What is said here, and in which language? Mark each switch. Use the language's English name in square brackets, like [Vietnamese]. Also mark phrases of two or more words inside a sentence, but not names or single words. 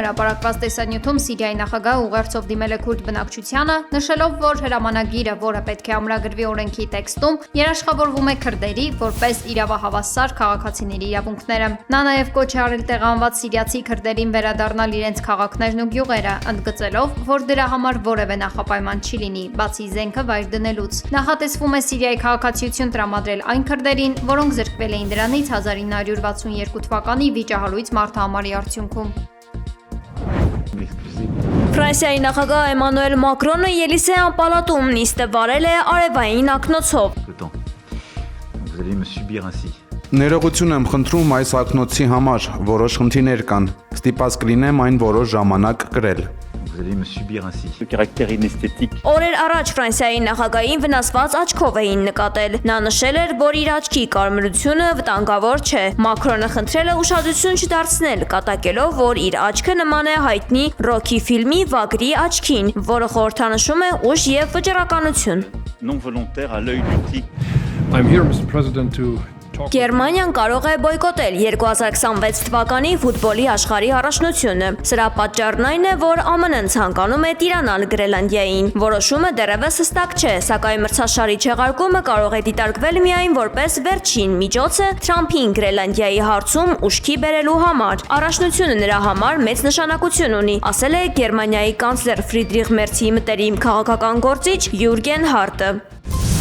[Armenian] հրապարակված տեսանյութում Սիրիայի նախագահը ուղերձով դիմել է քուրդ բնակչությանը, նշելով, որ հրամանագիրը, որը պետք է ամրագրվի օրենքի տեքստում, երաշխավորվում է քրդերի որպես իրավահավասար քաղաքացիների իրավունքները։ Նա նաև կոչ է արել տեղանված սիրիացի քրդերին վերադառնալ իրենց քաղաքներն ու գյուղերը, ընդգծելով, որ դրա համար որևէ նախապայման չի լինի, բացի զենքը վայր դնելուց։ Նախատեսվում է Սիրիայի քաղաքացիություն տրամադրել այն քրդերին, որոնք զրկվել էին դրանից 1962 թվականի վիճահարույց մարդահամարի արդյունքում։ Ֆրանսիայի նախագահ Էմանուել Մակրոնը Ելիսեյան պալատում նիստը վարել է արևային ակնոցով։ [French] Vous allez me subir ainsi. [Armenian] Ներողություն եմ խնդրում այս ակնոցի համար, որոշ խնդիրներ կան։ Ստիպված կլինեմ այն որոշ ժամանակ կրել։ [French] Vous allez me subir ainsi. Le caractère inesthétique. [Armenian] Օրեր առաջ Ֆրանսիայի նախագահին վնասված աչքով էին նկատել։ Նա նշել էր, որ իր աչքի կարմրությունը վտանգավոր չէ։ Մակրոնը խնդրել է ուշադրություն չդարձնել, կատակելով, որ իր աչքը նման է հայտնի Ռոքի ֆիլմի Վագրի աչքին, որը խորհրդանշում է ուժ եւ վճռականություն։ [French] Non volontaire à l'œil du tigre. [English] I'm here, Mr. President, to talk. [Armenian] Գերմանիան կարող է բոյկոտել 2026 թվականի ֆուտբոլի աշխարհի առաջնությունը։ Սրա պատճառն այն է, որ ԱՄՆ-ն ցանկանում է տիրանալ Գրենլանդիային։ Որոշումը դեռևս հստակ չէ, սակայն մրցաշարի չեղարկումը կարող է դիտարկվել միայն որպես վերջին միջոցը Թրամփին Գրենլանդիայի հարցում ուշքի բերելու համար։ Առաջնությունը նրա համար մեծ նշանակություն ունի, ասել է Գերմանիայի կանցլեր Ֆրիդրիխ Մերցի մտերիմ քաղաքական գործիչ Յուրգեն Հարտը։